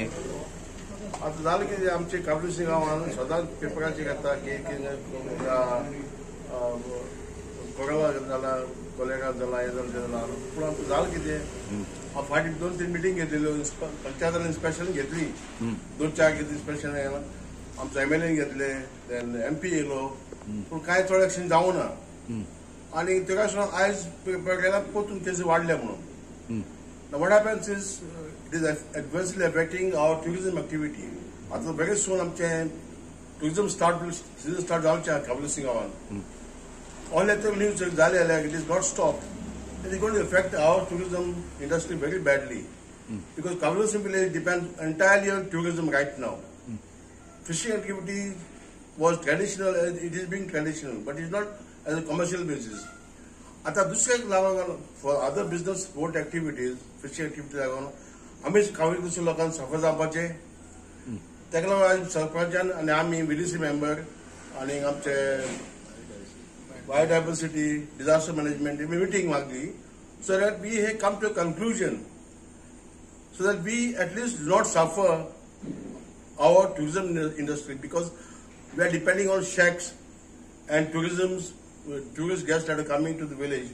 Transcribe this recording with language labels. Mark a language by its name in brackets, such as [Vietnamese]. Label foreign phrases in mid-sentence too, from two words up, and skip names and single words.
[Konkani] आता जालें कितें आमचे काबिलोसी गांवांत सदांच पेपराचेर येता की कोरोना जाला, कोलेरा जाला, हे जाला, पूण आमकां जालें कितें हांव फाटीं 2-3 मिटींग घेतलेल्यो पंचायतान इन्स्पेक्शन घेतली 2-4 कितें इन्स्पेक्शन आमचो MLA घेतले, देन MP येयलो, पूण कांय चड एक्शन जावं ना. आनी तेका लागून आयज पेपर गेल्यार परतून केसी वाडल्या म्हणून. [English] Now what happens is it is adversely affecting our tourism activity. [Konkani] आता [English] very soon [Konkani] आमचे [English] tourism season start [Konkani] जावचें काबिलोसी गांवांत. [English] All the news it is not stopped. It is going to affect our tourism industry very badly because Kabilosi village depends entirely on tourism right now. Fishing activity was traditional, it is being traditional, but it is not as a commercial basis. [Konkani] आता दुसऱ्याक लागून [English] for other business sport activities, fishing activities [Konkani] लागून आमी काबिलोसी लोकांक सफर जावपाचे. ताका लागून सरपंचान आनी आमी VDC मेंबर आनी आमचे [English] biodiversity, disaster management, meeting magli, so that we have come to a conclusion, so that we at least do not suffer our tourism industry, because we are depending on shacks and tourist guests that are coming to the village.